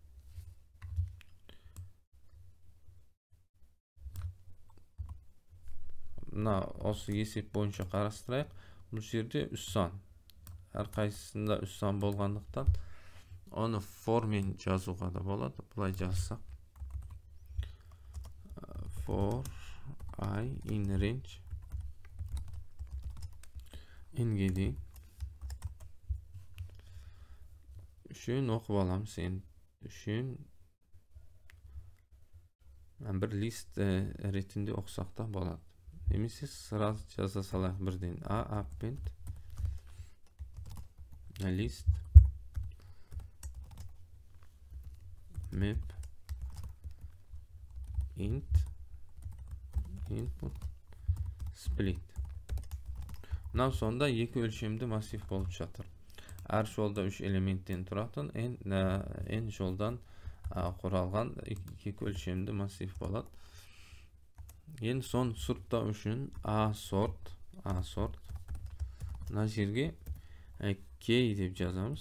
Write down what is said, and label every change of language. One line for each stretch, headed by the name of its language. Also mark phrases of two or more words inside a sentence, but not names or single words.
Kazakh: Мына осы есеп бойынша қарастырайық. Бұл жерде 3 сан. Әрқайсысында 3 сан болғандықтан оны forмен жазуға да болады. Бұлай жазсақ.
English: For I in range
Kazakh: n-ге дейін. Үшін оқып аламын сен. Үшін бір лист ретінде оқысақ та болады. Немесе сразу жаза салайық бірден.
English: A append list map int input split.
Kazakh: Мынау сонда екі өлшемді массив болып жатыр. Әр жолда 3 элементтен тұратын n жолдан құралған екі өлшемді массив болады. Енді соны сұрыптау үшін
English: A sort
Kazakh: мына жерге key деп жазамыз.